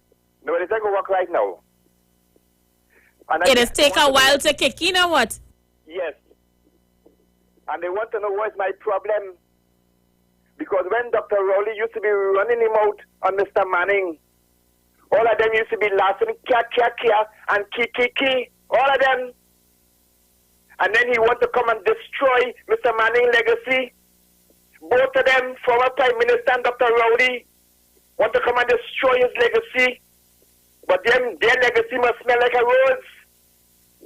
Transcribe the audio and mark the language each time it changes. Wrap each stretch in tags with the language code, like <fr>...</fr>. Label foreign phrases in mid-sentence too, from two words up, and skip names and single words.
<en>No, it's not going to work right now. And it has taken a while to kick in or what? Yes. And they want to know what's my problem. Because when Dr. Rowley used to be running him out on Mr. Manning, all of them used to be laughing, kia, kia, kia, and ki, ki, ki, all of them. And then he want to come and destroy Mr. Manning's legacy. Both of them, former Prime Minister and Dr. Rowley, want to come and destroy his legacy. But their legacy must smell like a rose.</en>